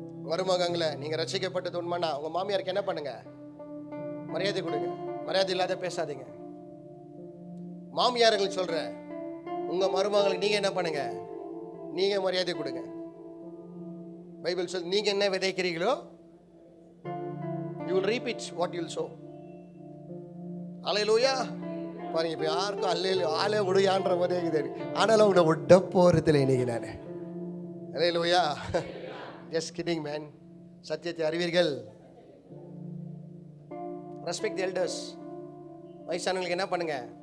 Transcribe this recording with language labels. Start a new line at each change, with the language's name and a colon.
Tamil: மருமகங்களே, நீங்க ரசிக்கப்பட்டது உண்மைனா உங்க மாமியாருக்கு என்ன பண்ணுங்க? மரியாதை கொடுங்க. மரியாதை இல்லாத பேசாதீங்க. மாமியார்களுக்கு சொல்றேன், உங்க மருமகளுக்கு நீங்க என்ன பண்ணுங்க? நீங்க மரியாதை கொடுங்க. பைபிள் சொல், நீங்க என்ன விதைக்கிறீங்களோ
English: you will reap it what you will sow.
Tamil: அல்லேலூயா. பாருங்க, இப்போ யாருக்கும் அல்லேலூயா ஆளே விடுயான்ற மாதிரி இருக்குது. ஆனாலும் உங்களை விட போறதில்லை இன்னைக்கு நான். அல்லேலூயா.
English: Just kidding man.
Tamil: சத்தியத்தை அறிவீர்கள்.
English: Respect the elders.
Tamil: வயசானவங்களுக்கு என்ன பண்ணுங்க?